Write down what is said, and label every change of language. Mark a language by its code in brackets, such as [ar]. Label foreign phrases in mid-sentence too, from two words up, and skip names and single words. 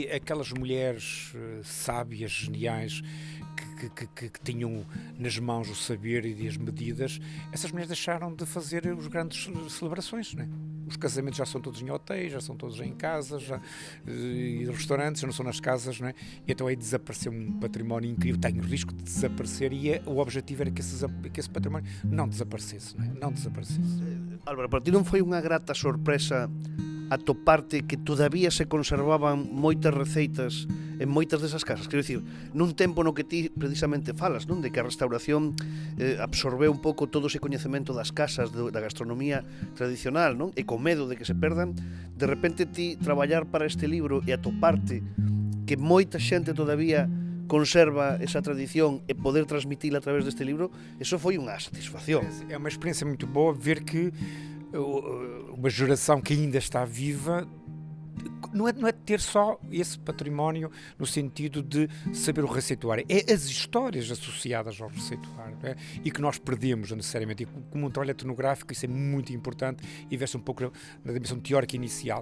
[pt] E aquelas mulheres sábias, geniais, que tinham nas mãos o saber e as medidas, essas mulheres deixaram de fazer as grandes celebrações, não é? Os casamentos já são todos em hotéis, já são todos em casas, e restaurantes, já não são nas casas, não é? E então aí desapareceu um património incrível, tem o risco de desaparecer, e o objetivo era que esse património não desaparecesse, não é? Não desaparecesse. [gl] Álvaro, para ti non foi unha grata sorpresa atoparte que todavía se conservaban moitas receitas en moitas desas casas? Quero dicir, nun tempo no que ti precisamente falas, non? De que a restauración absorbeu un pouco todo ese coñecemento das casas, da gastronomía tradicional, non? E con medo de que se perdan, de repente ti traballar para este libro e atoparte que moita xente todavía conserva esa tradición e poder transmitila a través deste libro, eso foi unha satisfacción. [pt] É uma experiência muito boa ver que uma geração que ainda está viva não é ter só esse património no sentido de saber o receituário, é as histórias associadas ao receituário, é? E que nós perdemos necessariamente, e como um trabalho etnográfico isso é muito importante e vê-se um pouco na dimensão teórica inicial.